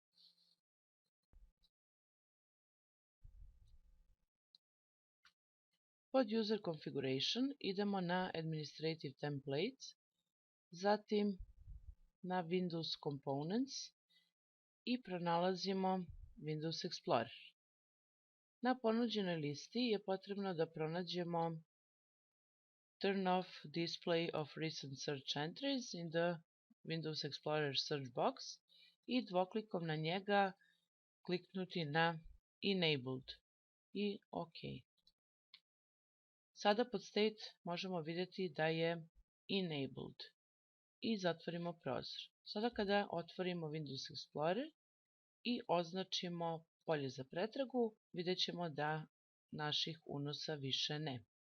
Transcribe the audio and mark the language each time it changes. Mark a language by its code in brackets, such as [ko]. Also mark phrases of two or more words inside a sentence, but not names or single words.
[hr] Pod User Configuration idemo na Administrative Templates, zatim na Windows Components i pronalazimo Windows Explorer. Na ponuđenoj listi je potrebno da pronađemo Turn off display of recent search entries in the Windows Explorer search box i dvoklikom na njega kliknuti na Enabled i OK. Sada pod State možemo vidjeti da je Enabled i zatvorimo prozor. Sada kada otvorimo Windows Explorer i označimo polje za pretragu, vidjet ćemo da naših unosa više nema.